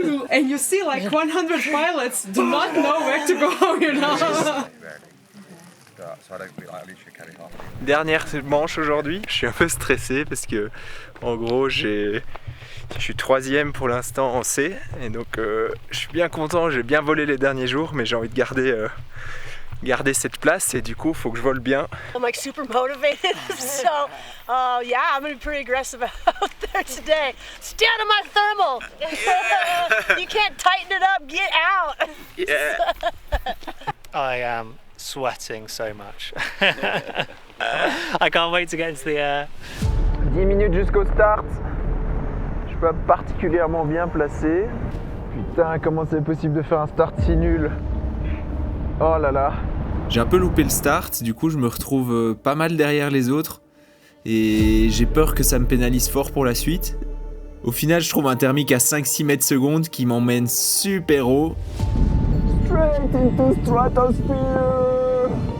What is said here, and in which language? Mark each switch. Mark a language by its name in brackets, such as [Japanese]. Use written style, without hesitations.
[English] And you see like 100 pilots do not know where to go, you know. [French] Dernière manche aujourd'hui, je suis un peu stressé parce que en gros je suis 3ème pour l'instant en C et donc je suis bien content, j'ai bien volé les derniers jours mais j'ai envie de garder cette place et du coup il faut que je vole bien. [English] I'm like super motivated, so yeah, I'm gonna be pretty aggressive out there today. Stay out of my thermal. You can't tighten it up, get out. Yeah. I am sweating so much. I can't wait to get into the air. [French] 10 minutes jusqu'au start. Je suis pas particulièrement bien placé. Putain, comment c'est possible de faire un start si nul? Oh là là. J'ai un peu loupé le start, du coup je me retrouve pas mal derrière les autres et j'ai peur que ça me pénalise fort pour la suite. Au final je trouve un thermique à 5-6 mètres secondes qui m'emmène super haut. [English] Straight into stratosphere.